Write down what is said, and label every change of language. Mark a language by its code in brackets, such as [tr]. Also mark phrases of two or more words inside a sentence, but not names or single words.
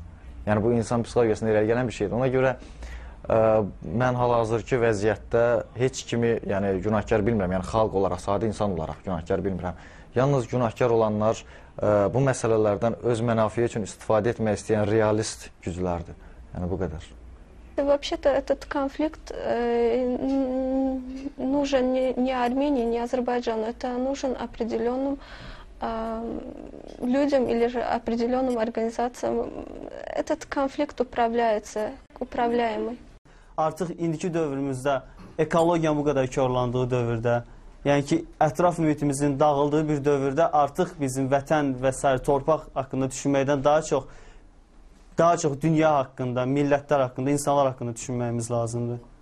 [az] Yəni bu insan psixologiyasında irəli gələn bir şeydir. Ona görə mən hal-hazırki vəziyyətdə heç kimi günahkar bilmirəm. Yəni xalq olaraq, sadə insan olaraq günahkar bilmirəm. Yalnız günahkar olanlar bu məsələlərdən öz mənafiyi üçün istifadə etmək istəyən realist güclərdir. Yəni bu qədər. [ru] Вообще-то этот конфликт нужен не Армении, не Азербайджану. Это нужен определенным людям или же определенным организациям. Этот конфликт управляется, управляемый. [az] Artıq indiki dövrümüzdə ekologiyanın bu qədər korlandığı dövrdə, yəni ki, ətraf mühitimizin dağıldığı bir dövrdə artıq bizim vətən və s. torpaq haqqında düşünməkdən daha çox dünya haqqında, millətlər haqqında, insanlar haqqında düşünməyimiz lazımdır.